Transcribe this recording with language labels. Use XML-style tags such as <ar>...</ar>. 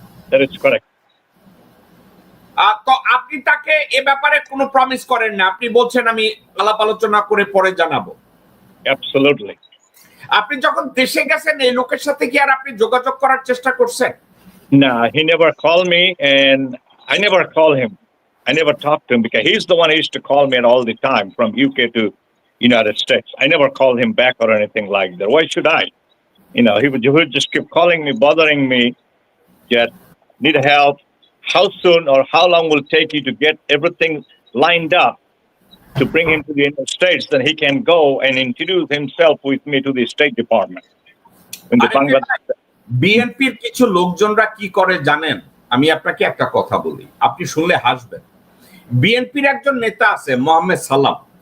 <en>That is correct.</en> <bn>তো আপনি তাকে এ ব্যাপারে কোনো প্রমিস করেন না? আপনি বলছেন আমি আলাপ আলোচনা করে পরে জানাবো।</bn> <en>Absolutely.</en> <bn>আপনি যখন দেশে গেছেন এই লোকের সাথে কি আর আপনি যোগাযোগ করার চেষ্টা করছেন?</bn> <en>No, he never called me, and I never call him. I never talked to him, because he's the one who used to call me all the time from UK to United States. I never called him back or anything like that. Why should I? He would just keep calling me, bothering me, that need help. How soon or how long will it take you to get everything lined up to bring him to the United States? Then he can go and introduce himself with me to the State Department. In the Bangladesh.</en> <bn>বিএনপির কিছু লোকজনরা কি করে জানেন? আমি আপনাকে একটা কথা বলি, আপনি শুনলে হাসবেন। বিএনপির একজন নেতা আছে মোহাম্মদ সালাম।</bn>